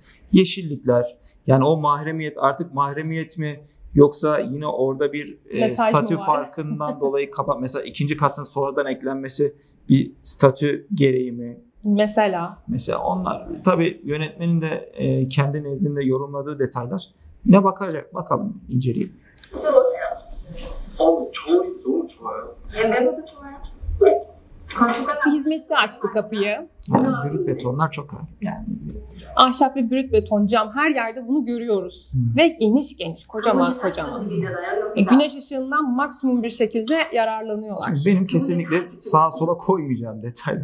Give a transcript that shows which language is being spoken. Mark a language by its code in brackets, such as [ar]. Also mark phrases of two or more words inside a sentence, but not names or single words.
[tr] Yeşillikler, yani o mahremiyet, artık mahremiyet mi yoksa yine orada bir statü farkından dolayı mesela ikinci katın sonradan eklenmesi bir statü gereği mi? Mesela onlar tabii yönetmenin de kendi nezdinde yorumladığı detaylar. Ne bakacak? Bakalım, inceleyelim. [ko] 저울이 너무 좋아요. 옛날보다 좋아요. [tr] Bir hizmetçi açtı kapıyı. Yani brüt betonlar çok önemli. Yani ahşap ve brüt beton, cam, her yerde bunu görüyoruz. Ve geniş kocaman. Güneş ışığından maksimum bir şekilde yararlanıyorlar. Şimdi benim kesinlikle sağa sola koymayacağım detaylar.